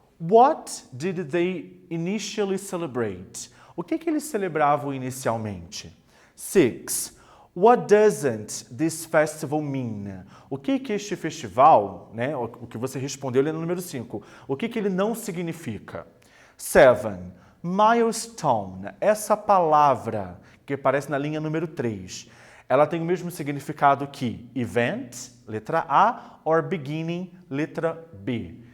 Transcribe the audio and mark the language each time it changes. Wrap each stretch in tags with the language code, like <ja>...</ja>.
<en>What did they initially celebrate?</en> <pt>O que eles celebravam inicialmente? 6.</pt> <en>What doesn't this festival mean?</en> <pt>O que este festival, né, o que você respondeu ali no número 5, o que ele não significa? 7. Milestone, essa palavra que aparece na linha número 3, ela tem o mesmo significado que event, letra A, or beginning, letra B.</pt>